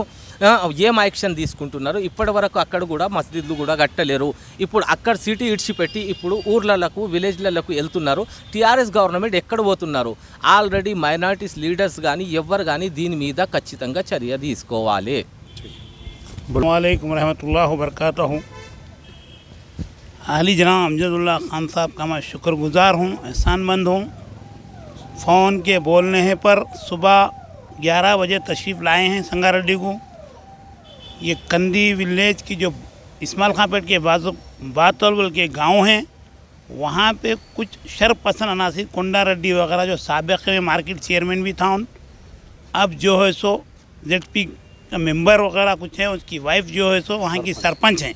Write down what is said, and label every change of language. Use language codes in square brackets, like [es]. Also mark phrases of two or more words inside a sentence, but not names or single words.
[te] ఏం యాక్షన్ తీసుకుంటున్నారు? ఇప్పటి వరకు అక్కడ కూడా మస్జిద్లు కూడా కట్టలేరు. ఇప్పుడు అక్కడ సిటీ ఇడిచిపెట్టి ఇప్పుడు ఊర్లకు, విలేజ్లకు వెళ్తున్నారు. టీఆర్ఎస్ గవర్నమెంట్ ఎక్కడ పోతున్నారు? [en] already minorities leaders [te] కానీ ఎవ్వరు కానీ దీని మీద ఖచ్చితంగా చర్య తీసుకోవాలి. [ar] وعليكم رحمة الله وبركاته. [ur] عالی جناب امجد اللہ خان صاحب کا میں شکرگزار ہوں، احسان مند ہوں. فون کے بولنے پر صبح 11 بجے تشریف لائے ہیں سنگاریڈی کو. یہ کندی ولیج کی جو اسماعیل خاں پیٹ کے باتول کے گاؤں ہیں، وہاں پے کچھ شرپسند عناصر کونڈا ریڈی وغیرہ جو سابق میں [en] market chairman [ur] بھی تھا، اب جو ہے سو ZP کا ممبر وغیرہ کچھ ہے، اس کی وائف جو ہے سو وہاں کی سرپنچ ہیں.